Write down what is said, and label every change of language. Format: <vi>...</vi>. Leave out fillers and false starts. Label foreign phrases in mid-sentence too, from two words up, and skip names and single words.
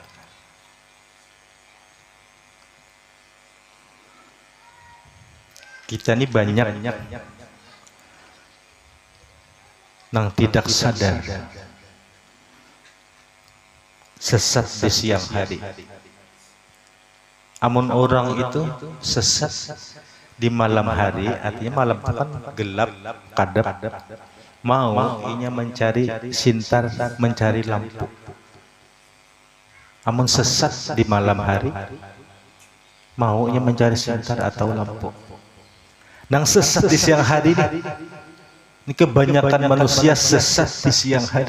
<id>Kita ini banyak yang tidak sadar sesat di siang hari.</id> <bjn>Amun orang itu sesat di malam hari, artinya malam itu kan gelap, kadap, mau inya mencari sintar, mencari lampu. Amun sesat di malam hari, maunya mencari sintar atau lampu. Nang sesat di siang hari ini kebanyakan manusia sesat di siang hari.</bjn>